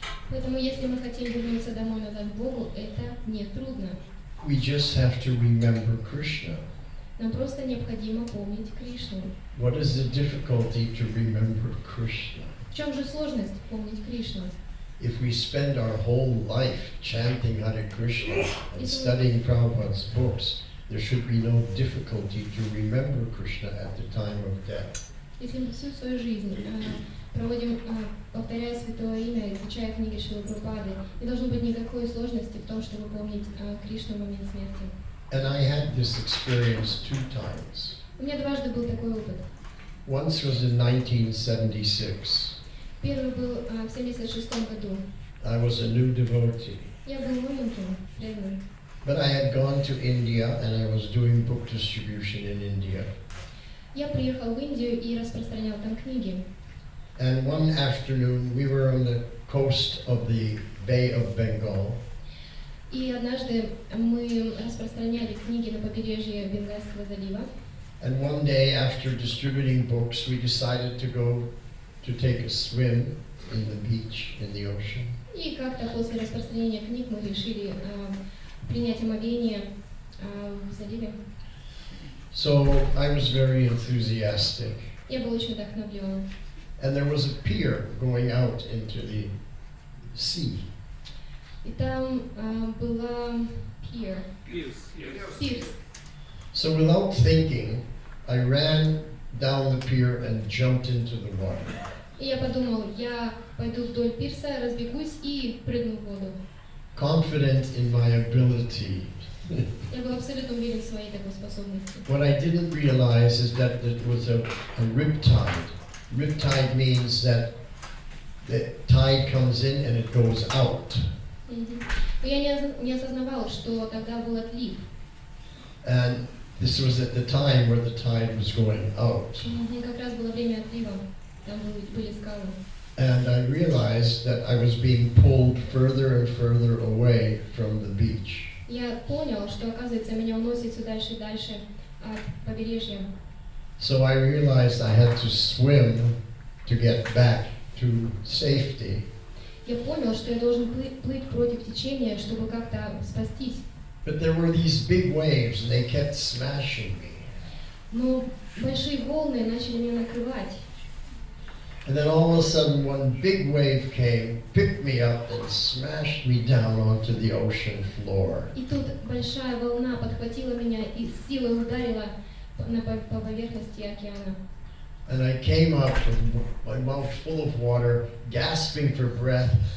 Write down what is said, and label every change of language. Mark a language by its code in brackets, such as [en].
[ru] Поэтому если мы хотим вернуться домой назад к Богу, это не трудно. [en] We just have to remember Krishna. [ru] Нам просто необходимо помнить Кришну. [en] What is the difficulty to remember Krishna? [ru] В чем же сложность помнить Кришну? [en] If we spend our whole life chanting Hare Krishna and studying Prabhupada's books, there should be no difficulty to remember Krishna at the time of death. [ru] Если мы всю свою жизнь проводим, повторяя Святое Имя, изучая книги Шрилы Прабхупады, не должно быть никакой сложности в том, чтобы помнить Кришну в момент смерти. [en] And I had this experience 2 times. [ru] У меня дважды был такой опыт. [en] Once was in 1976. [ru] Первый был в 1976 году. [en] I was a new devotee. [ru] Я был новеньким, преданным. [en] But I had gone to India and I was doing book distribution in India. [ru] Я приехал в Индию и распространял там книги. [en] And one afternoon we were on the coast of the Bay of Bengal. [ru] И однажды мы распространяли книги на побережье Бенгальского залива. [en] And one day after distributing books, we decided to go to take a swim in the beach, in the ocean. [ru] И как-то после распространения книг мы решили принять омовение в заливе. [en] So I was very enthusiastic. [ru] Я был очень вдохновлен. [en] And there was a pier going out into the sea. [ru] И там была пирс. [en] So without thinking, I ran down the pier and jumped into the water. [ru] И я подумал, я пойду вдоль пирса, разбегусь и прыгну в воду. [en] Confident in my ability. [ru] Я был абсолютно уверен в своей такой способности. [en] What I didn't realize is that it was a riptide. Riptide means that the tide comes in and it goes out. [ru] Но я не осознавал, что тогда был отлив. [en] And this was at the time where the tide was going out. [ru] Как раз было время отлива, там были скалы. [en] And I realized that I was being pulled further and further away from the beach. [ru] Я понял, что, оказывается, меня уносит все дальше и дальше от побережья. [en] So I realized I had to swim to get back to safety. [ru] Я понял, что я должен плыть против течения, чтобы как-то спастись. [en] But there were these big waves, and they kept smashing me. [ru] Но большие волны начали меня накрывать. [en] And then all of a sudden, one big wave came, picked me up, and smashed me down onto the ocean floor. [ru] И тут большая волна подхватила меня и с силой ударила по поверхности океана. [en] And I came up with my mouth full of water, gasping for breath.